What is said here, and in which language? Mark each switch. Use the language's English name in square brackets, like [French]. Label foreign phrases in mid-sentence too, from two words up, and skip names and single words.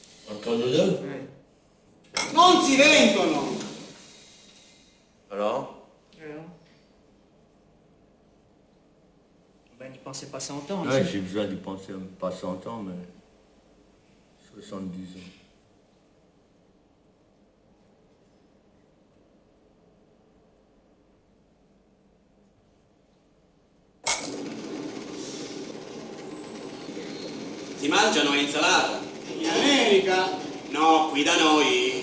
[French] Entre nous deux? Ouais. [Italian] Non si vendono! [French] Alors? Ben, n'y pensez pas 100 ans. Ouais, j'ai besoin d'y penser, pas 100 ans, mais 70 ans. [Italian] Si mangiano insalata? In America? No, qui da noi.